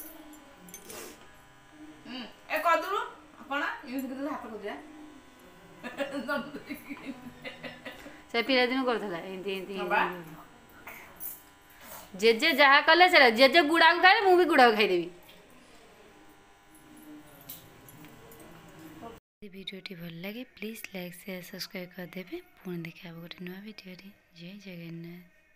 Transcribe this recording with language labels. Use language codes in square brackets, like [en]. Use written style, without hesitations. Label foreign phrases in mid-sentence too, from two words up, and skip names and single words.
[or] ସେ ପିଲାଦିନୁ କରୁଥିଲା ଏମିତି ଏମିତି ଜେଜେ ଯାହା କଲେ ସେଟା ଜେଜେ ଗୁଡ଼ାକୁ ଖାଇଲେ ମୁଁ ବି ଗୁଡ଼ାକୁ ଖାଇଦେବି ଭିଡିଓଟି ଭଲ ଲାଗେ [en] please like share subscribe [or] କରଦେ ପୁଣି ଦେଖା ଗୋଟେ ନୂଆ ଭିଡିଓ ଜୟ ଜଗନ୍ନାଥ।